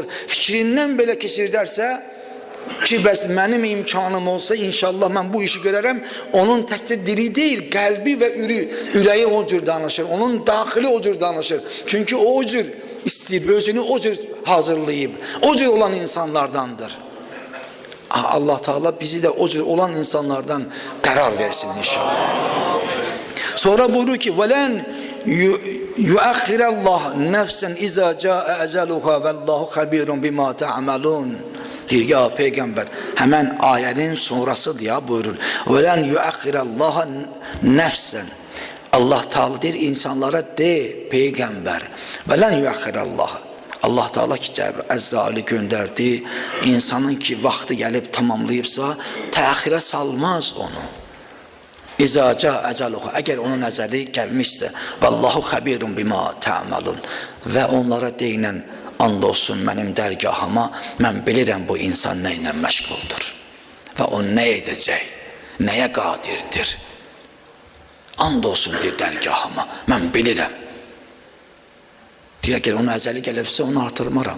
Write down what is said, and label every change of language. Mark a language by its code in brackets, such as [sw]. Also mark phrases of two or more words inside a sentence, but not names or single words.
[az] Fikrindən belə keçirdərsə ki, bəs mənim imkanım olsa, inşallah mən bu işi görərəm, onun təkcə dili deyil, qəlbi və ürəyi o cür danışır, onun daxili o cür danışır. Çünki o cür istəyir, özünü o cür hazırlayıb, o cür olan insanlardandır. Allah Teala bizi de o cür olan insanlardan karar versin inşallah. [tr] Sonra buyuruyor ki [ar] وَلَنْ يُؤَخِّرَ اللّٰهِ نَفْسًا اِذَا جَاءَ اَجَلُهَا وَاللّٰهُ خَب۪يرٌ بِمَا تَعْمَلُونَ [tr] diyor ya peygamber. Hemen ayenin sonrası diye buyurur. [ar] وَلَنْ يُؤَخِّرَ اللّٰهَ نَفْسًا [tr] Allah Teala der insanlara de peygamber. [ar] وَلَنْ يُؤَخِّرَ اللّٰهَ [tr] Allah Teala ki Əzraili gönderdi. [az] İnsanın ki vaxtı gelip tamamlayıbsa təxirə salmaz onu. [ar] إذا جاء أجله, [tr] eğer onun eceli gelmişse [ar] والله خبير بما تعملون [az] ve onlara deyinən and olsun mənim dərgahıma, mən bilirəm bu insan nə ilə məşğuldur və o nə edəcək, nəyə qadirdir. And olsun deyir dərgahıma, mən bilirəm. Deyir, əgər onun əcəli gəlibsə onu artırmaram.